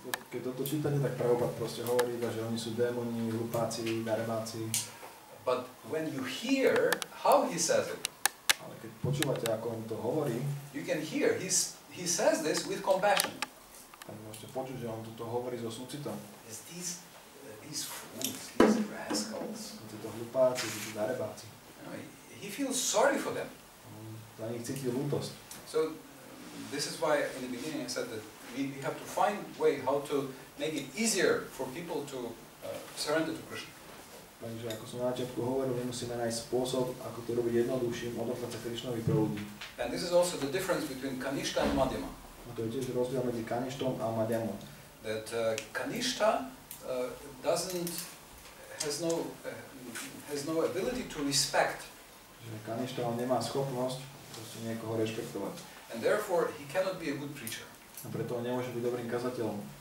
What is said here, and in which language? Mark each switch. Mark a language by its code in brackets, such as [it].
[sk] Keď toto čítate, tak Prabhupada proste hovorí iba, že oni sú démoni, hlupáci, darebáci. [en] But when you hear how he says it, [sk] ale keď počúvate, ako on to hovorí, [en] you can hear he says this with compassion. [sk] Tak môžete počuť, že on to hovorí so súcitom. [en] These fools, these rascals. [sk] Títo hlupáci, títo darebáci. [en] He feels sorry for them. [sk] Za nich cíti ľútosť. [en] So this is why in the beginning I said that we have to find a way how to make it easier for people to surrender to Krishna. [sk] Takže ako som na začiatku hovoril, my musíme nájsť spôsob, ako to robiť jednoduchším, odovzdať sa Krišnovi pre ľudí. [en] And this is also the difference between Kanishta and Madhyama. [sk] A to je tiež rozdiel medzi Kaništom a Madhyamom. [en] That Kanishta has no ability to respect. [sk] Že Kaništa on nemá schopnosť proste niekoho rešpektovať. [en] And therefore he cannot be a good preacher. [sk] A preto on nemôže byť dobrým kazateľom.